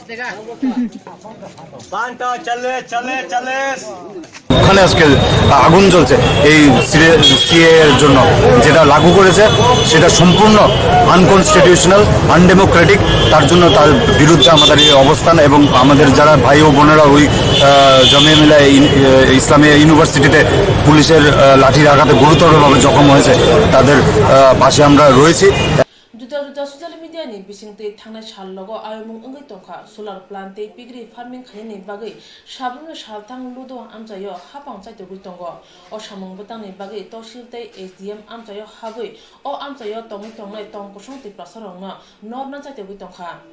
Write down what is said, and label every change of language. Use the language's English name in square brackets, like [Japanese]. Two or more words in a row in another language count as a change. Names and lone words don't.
[Bangla] ওখানে আজকে আগুন জ্বলছে এই সিএ এর জন্য, যেটা লাগু করেছে সেটা সম্পূর্ণ আনকনস্টিটিউশনাল, আনডেমোক্রেটিক। তার জন্য তার বিরুদ্ধে আমাদের এই অবস্থান, এবং আমাদের যারা ভাই ও বোনেরা ওই জামিয়া মিলিয়া ইসলামিয়া ইউনিভার্সিটিতে পুলিশের লাঠির আঘাতে গুরুতরভাবে জখম হয়েছে, তাদের পাশে আমরা রয়েছি। [Bodo] जुदा [English] social media [Bodo] बिसिंतै थांनाय साललगो आयमुं ओंगै तंखा सोलार प्लान्टै [English] piggery farming [Bodo] खालामनायनि बागै साब्रनो सालथां लुदो आमचायो हापां चाइतोगै दंग अ सामुं बटांनि बागै तहसिलतै एसडीएम आमचायो हाबै अ आमचायो तंगै तंनाय तंकसंतै प्रसारंनो नरना चाइतोगै तंखा